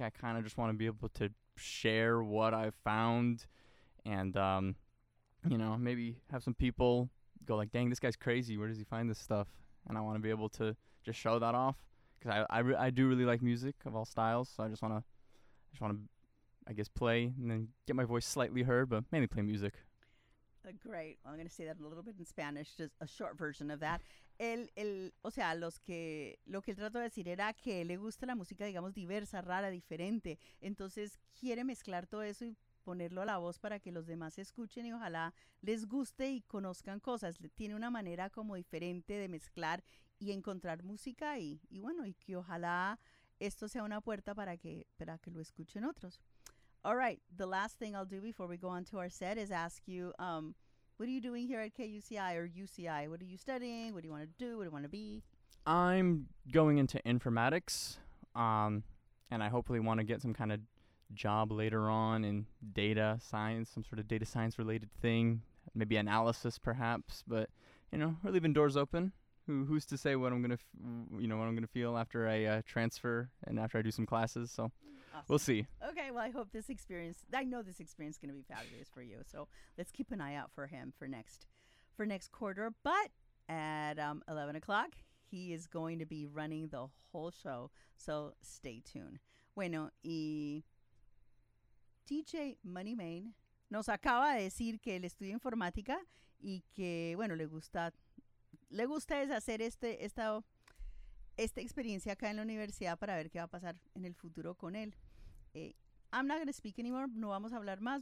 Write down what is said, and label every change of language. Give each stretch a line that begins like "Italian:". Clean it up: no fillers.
English: I kind of just want to be able to share what I've found and, you know, maybe have some people go like, dang, this guy's crazy. Where does he find this stuff? And I want to be able to just show that off because I do really like music of all styles, so I just want to, I guess, play and then get my voice slightly heard, but mainly play music. Great. Well, I'm going to say that a little bit in Spanish, just a short version of that.
Spanish: Lo que él trató de decir era que le gusta la música, digamos, diversa, rara, diferente. Entonces, quiere mezclar todo eso y ponerlo a la voz para que los demás escuchen y ojalá les guste y conozcan cosas. Tiene una manera como diferente de mezclar y encontrar música y bueno, y que ojalá esto sea una puerta para que lo escuchen otros.
English: All right, the last thing I'll do before we go on to our set is ask you, what are you doing here at KUCI or UCI? What are you studying? What do you want to do? What do you want to be? I'm going into informatics, and I hopefully want to get some kind of job later on in data science, some sort of data science related thing, maybe analysis perhaps, but, you know, we're leaving doors open. Who's to say what I'm gonna, what I'm gonna feel after I transfer and after I do some classes? So, awesome. We'll see. Okay. Well, I hope this experience. I know this experience is gonna be fabulous for you. So let's keep an eye out for him for next quarter. But at 11 o'clock, he is going to be running the whole show. So stay tuned.
Spanish: Bueno, y DJ Money Main nos acaba de decir que él estudia informática y que bueno le gusta. Le gusta es hacer esta experiencia acá en la universidad para ver qué va a pasar en el futuro con él.
English: I'm not going to speak anymore.
Spanish: No vamos a hablar más.